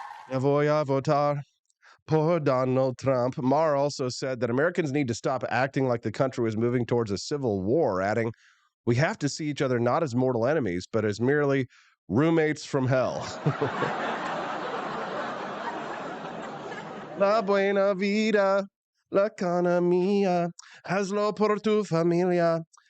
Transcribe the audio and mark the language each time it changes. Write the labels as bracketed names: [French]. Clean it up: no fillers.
[Spanish] Ya voy a votar por Donald Trump. [English] Maher also said that Americans need to stop acting like the country was moving towards a civil war, adding, we have to see each other not as mortal enemies, but as merely roommates from hell. [Spanish] La buena vida, la economía, hazlo por tu familia.